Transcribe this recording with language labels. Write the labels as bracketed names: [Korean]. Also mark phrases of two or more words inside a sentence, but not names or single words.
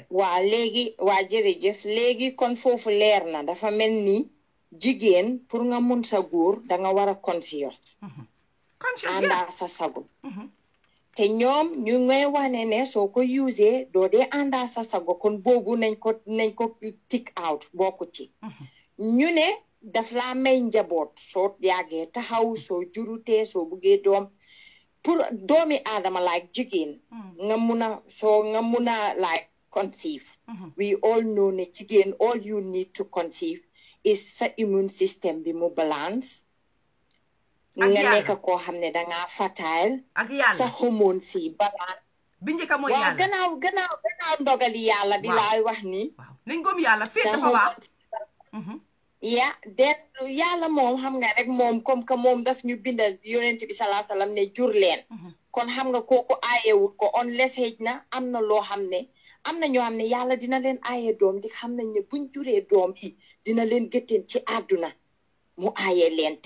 [Wolof] waa léegi waa jërëjëf léegi kon foofu leer na dafa mel ni jigéen pour nga mun sa góor danga war a conscious àndaa sa sago te ñoom ñu ngay wane ne soo ko usee doo dee àndaa sa sago kon boobu nañ ko [English] tick out [Wolof] bokku ci ñu ne daf laa may njaboot soo yàggee taxaw soo jurutee soo buggee doom pour doomi aadama like jigéen nga mun a [English] like conceive we all know [Wolof] ne jigéen [English] all you need to conceive is [Wolof] sa [English] immune system [Wolof] bi mu balance nga nekk koo xam ne dangaa fertile sa hormone si balance bi njëkk mooy yàlla waaw gannaaw ndogali yàlla bi laay wax ni nañ gëm yàlla fii dafa baax yàlla moom xam nga rek moom [French] comme que [Wolof] moom daf ñu bindal yonent bi salaa salaam ne jur leen kon xam nga kooku aayewut ko unless xëj na am na loo xam ne am na ñoo xam ne yàlla dina leen aaye doom di xam nañ ne buñ juree doom yi dina leen gëtteen ci àdduna mu aaye leen te